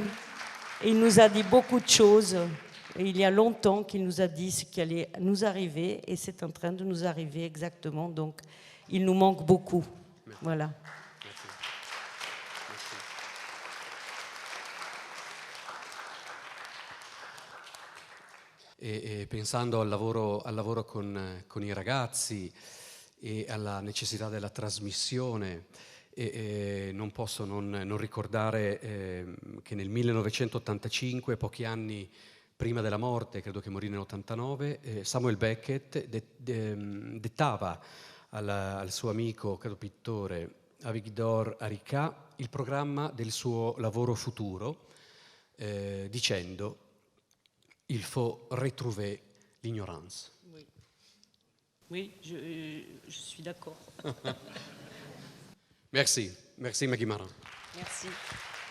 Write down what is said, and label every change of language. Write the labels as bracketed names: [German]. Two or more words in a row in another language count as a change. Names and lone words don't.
[French] Il nous a dit beaucoup de choses. Et il y a longtemps qu'il nous a dit ce qui allait nous arriver, et c'est en train de nous arriver exactement. Donc, il nous manque beaucoup. Merci. Voilà. Merci. Merci. [Italian] E pensando al lavoro con i ragazzi e alla necessità della trasmissione, non posso non ricordare che nel 1985, pochi anni prima della morte, credo che morì nell'89, Samuel Beckett dettava al suo amico, credo pittore, Avigdor Arika, il programma del suo lavoro futuro, dicendo [French] «Il faut retrouver l'ignorance». Oui, je suis d'accord. Merci, merci Maggie Marin. Merci.